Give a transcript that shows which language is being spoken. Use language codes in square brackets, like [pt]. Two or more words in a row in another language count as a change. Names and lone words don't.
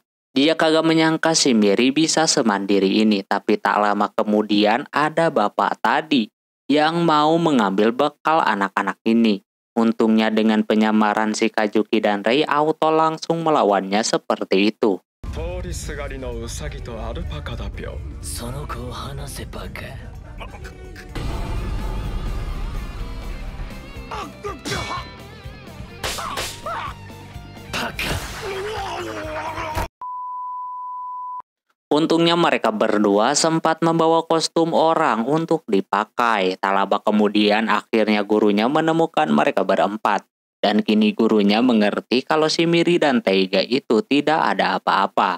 [id] Dia kagak menyangka si Miri bisa semandiri ini. Tapi tak lama kemudian ada bapak tadi yang mau mengambil bekal anak-anak ini. Untungnya dengan penyamaran si Kajuki dan Rei auto langsung melawannya seperti itu. [ja] 通りすがりのウサギとアルパカだぴょ。その子を話せバカ。バカ。 [id] Untungnya mereka berdua sempat membawa kostum orang untuk dipakai. Tak lama kemudian akhirnya gurunya menemukan mereka berempat. Dan kini gurunya mengerti kalau si Miri dan Taiga itu tidak ada apa-apa.